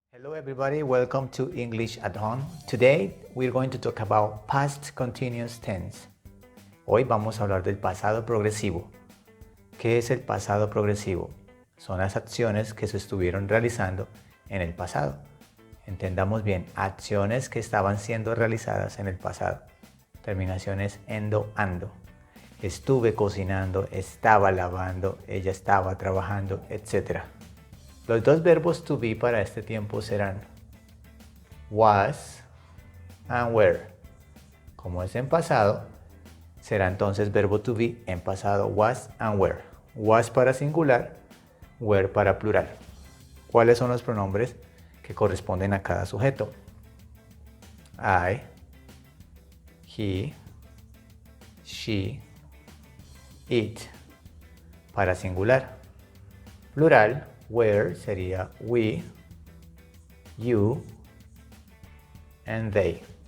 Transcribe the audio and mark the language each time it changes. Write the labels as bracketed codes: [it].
[en] Hello everybody, welcome to English at Home. Today we're going to talk about past continuous tense. [es] Hoy vamos a hablar del pasado progresivo. ¿Qué es el pasado progresivo? Son las acciones que se estuvieron realizando en el pasado. Entendamos bien, acciones que estaban siendo realizadas en el pasado. Terminaciones endo, ando. Estuve cocinando, estaba lavando, ella estaba trabajando, etc. Los dos verbos [en] to be [es] para este tiempo serán [en] was and were. [es] Como es en pasado, será entonces verbo [en] to be [es] en pasado [en] was and were. [es] Was para singular, were para plural. ¿Cuáles son los pronombres que corresponden a cada sujeto? [en] I, he, she, it. [es] Para singular. [en] Plural, where sería we, you, and they.